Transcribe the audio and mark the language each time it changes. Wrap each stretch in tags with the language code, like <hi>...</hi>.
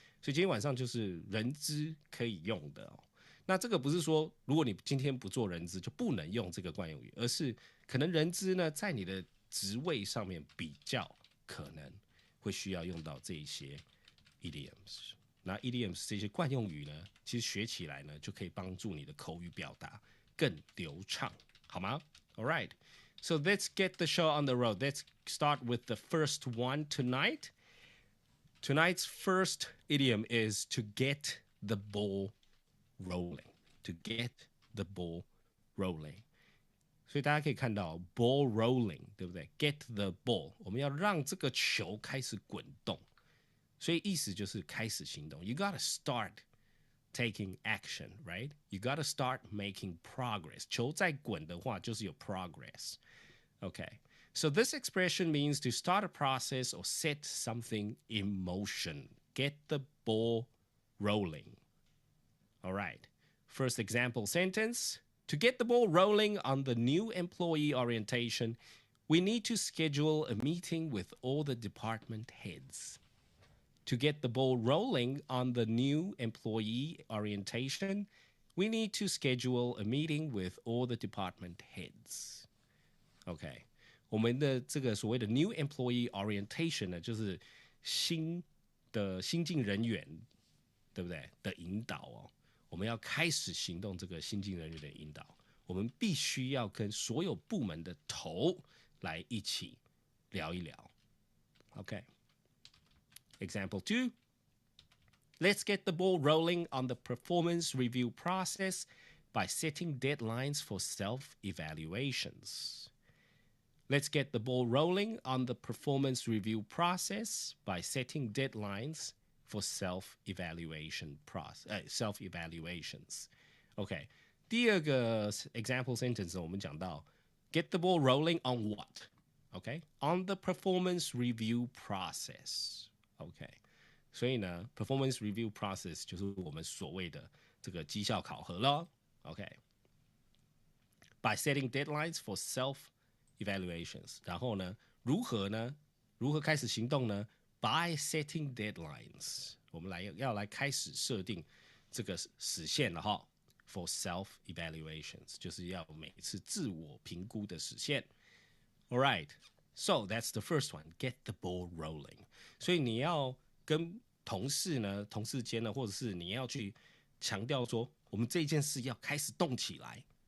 <zh>所以今天晚上就是人资可以用的那这个不是说如果你今天不做人资就不能用这个惯用语，而是可能人资呢在你的职位上面比较可能会需要用到这一些 idioms。那 idioms 这些惯用语呢，其实学起来呢就可以帮助你的口语表达更流畅，好吗？</zh> <en>All right. So let's get the show on the road. Let's start with the first one tonight. Tonight's first idiom is to get the ball rolling. To get the ball rolling.</en> <zh>所以大家可以看到 ball rolling 对不对 Get the ball 我们要让这个球开始滚动，所以意思就是开始行动。</zh> <en>You gotta start taking action, right? You gotta start making progress.</en> <zh>球在滚的话就是有 progress.</zh> <en>Okay. So this expression means to start a process or set something in motion. Get the ball rolling. All right. First example sentence. To get the ball rolling on the new employee orientation, we need to schedule a meeting with all the department heads. To get the ball rolling on the new employee orientation, we need to schedule a meeting with all the department heads. Okay.</en> <zh>我们的这个所谓的 new employee orientation 呢，就是新进人员，对不对？的引导我们要开始行动这个新进人员的引导，我们必须要跟所有部门的头来一起聊一聊。</zh> <en>Okay. Example 2. Let's get the ball rolling on the performance review process by setting deadlines for self-evaluations. Let's get the ball rolling on the performance review process by setting deadlines for self-evaluations. OK， 第二个 example sentence</en> <zh>我们讲到</zh> <en>get the ball rolling on what? OK, on the performance review process.</en> <zh>OK， 所以呢 performance review process 就是我们所谓的这个绩效考核咯。 OK，</zh> <en>by setting deadlines for self-evaluations，</en> <zh>然后呢，如何开始行动呢 ？</zh> <en>By setting deadlines，</en> <zh>我们要来开始设定这个时限了哈。 For self-evaluations， 就是要每次自我评估的时限。</zh> <en>All right, so that's the first one. Get the ball rolling.</en> <zh>所以你要跟同事间呢，或者是你要去强调说，我们这件事要开始动起来。</zh>